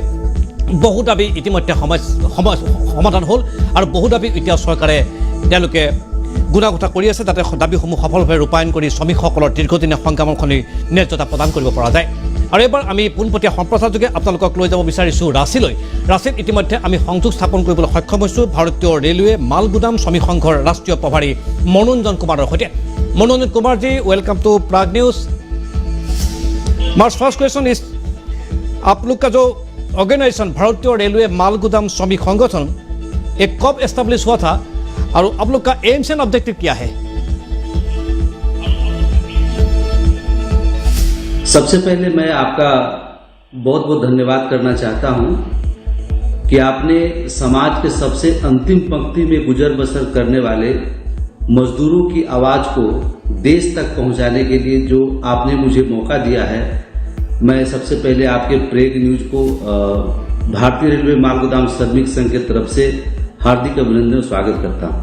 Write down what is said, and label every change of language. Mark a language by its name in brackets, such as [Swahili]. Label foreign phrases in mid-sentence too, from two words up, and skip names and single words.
[Assamese] বহু দাবী ইতিমধ্যে সমাধান হ'ল আৰু বহু দাবী এতিয়া চৰকাৰে তেওঁলোকে গুণাগোঠা কৰি আছে যাতে দাবীসমূহ সফলভাৱে ৰূপায়ণ কৰি শ্ৰমিকসকলৰ দীৰ্ঘদিনীয়া সংগ্ৰামখনি ন্যায্যতা প্ৰদান কৰিব পৰা যায়। আৰু এবাৰ আমি পোনপটীয়া সম্প্ৰচাৰযোগে আপোনালোকক লৈ যাব বিচাৰিছোঁ ৰাঁচীলৈ। ৰাঁচীত ইতিমধ্যে আমি সংযোগ স্থাপন কৰিবলৈ সক্ষম হৈছোঁ ভাৰতীয় ৰেলৱে মাল গুদাম শ্ৰমিক সংঘৰ ৰাষ্ট্ৰীয় প্ৰভাৰী মনোৰঞ্জন কুমাৰৰ সৈতে। মনোৰঞ্জন কুমাৰজী, [English] welcome to Prag News. Mars first question is, [Hindi] आप लोग का जो ऑर्गेनाइजेशन भारतीय रेलवे माल गुदाम श्रमिक संगठन ये कब एस्टेब्लिश हुआ था और आप लोग का [English] aims and objective [Hindi] क्या है? सबसे पहले मैं आपका बहुत बहुत धन्यवाद करना चाहता हूं कि आपने समाज के सबसे अंतिम पंक्ति में गुजर बसर करने वाले मजदूरों की आवाज को देश तक पहुंचाने के लिए जो आपने मुझे मौका दिया है, मैं सबसे पहले आपके प्रेग न्यूज को भारतीय रेलवे माल गोदाम श्रमिक संघ की तरफ से हार्दिक अभिनंदन स्वागत करता हूं।